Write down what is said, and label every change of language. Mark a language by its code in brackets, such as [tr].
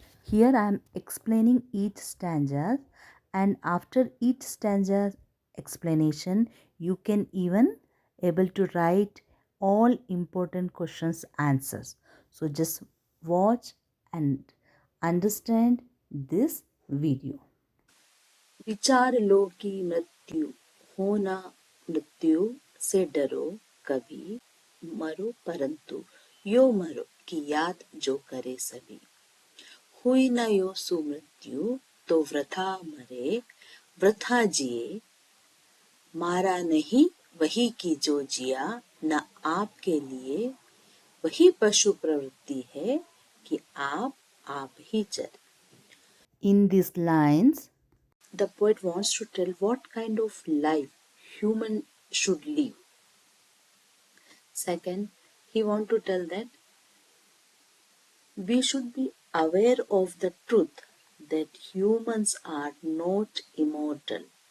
[en] Here I am explaining each stanza, and after each stanza explanation you can even able to write all important questions answers. So just watch and understand this video. [hi] विचार लो कि मृत्यु होना, मृत्यु से डरो कभी, मरो परंतु यो मरो की याद जो करे सभी। हुई न यो सुमृत्यु तो वृथा मरे, वृथा जिए मारा नहीं वही की जो जिया, न आपके लिए वही पशु प्रवृत्ति है कि आप ही चले। [en] In these lines, the poet wants to tell what kind of life human should live. Second, he wants to tell that we should be aware of the truth that humans are not immortal.